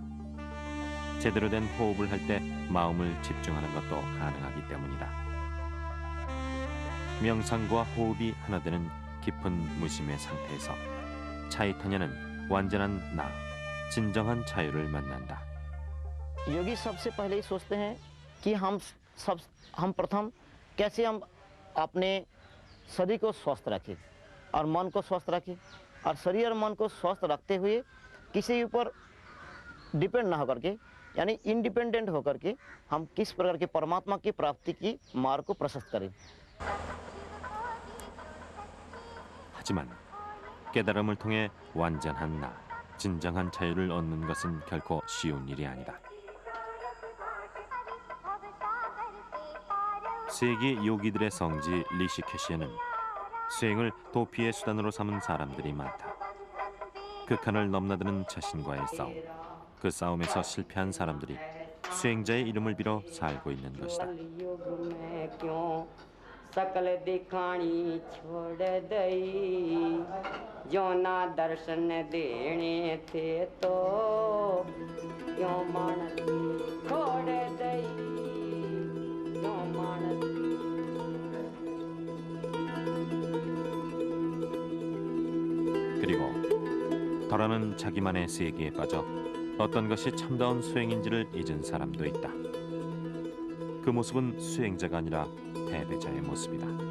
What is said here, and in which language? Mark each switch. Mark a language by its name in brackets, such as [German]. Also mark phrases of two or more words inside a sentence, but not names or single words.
[Korean] 제대로 된 호흡을 할 때 마음을 집중하는 것도 가능하기 때문이다. 명상과 호흡이 하나 되는 깊은 무심의 상태에서 차이타냐는 완전한 나, 진정한 자유를 만난다. [Hindi] योगी सबसे पहले ही सोचते हैं कि हम प्रथम कैसे हम अपने शरीर को स्वस्थ रखें और मन को स्वस्थ रखें और शरीर और मन को स्वस्थ रखते हुए किसी ऊपर डिपेंड ना होकर के यानी इंडिपेंडेंट होकर के हम किस प्रकार के परमात्मा की प्राप्ति की मार्ग को प्रशस्त करें. [Korean] 하지만 깨달음을 통해 완전한 나, 진정한 자유를 얻는 것은 결코 쉬운 일이 아니다. 세계 요기들의 성지 리시케시에는 수행을 도피의 수단으로 삼은 사람들이 많다. 극한을 넘나드는 자신과의 싸움, 그 싸움에서 실패한 사람들이 수행자의 이름을 빌어 살고 있는 것이다. [Hindi] युग में क्यों सकल दिखानी छोड़ दई जो ना दर्शन देने थे तो क्यों मानस छोड़ दई क्यों मानस [Korean] 그리고 더러는 자기만의 세계에 빠져 어떤 것이 참다운 수행인지를 잊은 사람도 있다. 그 모습은 수행자가 아니라 패배자의 모습이다.